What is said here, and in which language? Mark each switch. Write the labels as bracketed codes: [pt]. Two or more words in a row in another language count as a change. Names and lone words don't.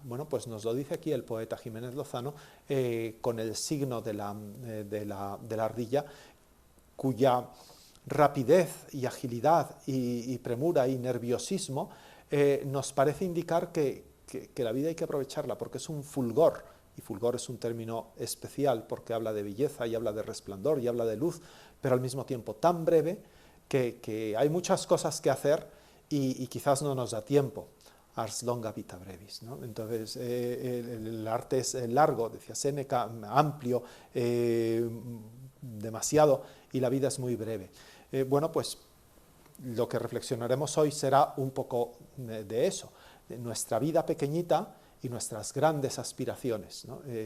[es] Bueno, pues nos lo dice aquí el poeta Jiménez Lozano, con el signo de la ardilla, cuya rapidez y agilidad y premura y nerviosismo nos parece indicar que la vida hay que aprovecharla, porque es un fulgor, y fulgor es un término especial porque habla de belleza y habla de resplandor y habla de luz, pero al mismo tiempo tan breve que hay muchas cosas que hacer y quizás no nos da tiempo. [la] Ars longa vita brevis, [es] ¿no? Entonces el arte es largo, decía Séneca, amplio, demasiado, y la vida es muy breve. Bueno, pues lo que reflexionaremos hoy será un poco de eso, de nuestra vida pequeñita y nuestras grandes aspiraciones, ¿no?